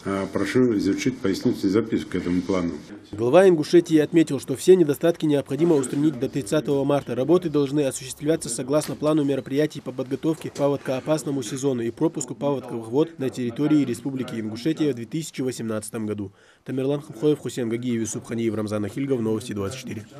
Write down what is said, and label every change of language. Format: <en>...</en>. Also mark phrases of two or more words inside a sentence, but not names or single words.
<ru>Прошу изучить пояснительную записку к этому плану. Глава Ингушетии отметил, что все недостатки необходимо устранить до 30 марта. Работы должны осуществляться согласно плану мероприятий по подготовке к паводкоопасному сезону и пропуску паводковых вод на территории Республики Ингушетия в 2018 году. Тамерлан Хамхоев, Хусейн Гагиев, Юсуп Ханиев, Рамзан Ахильгов, Новости 24.</ru>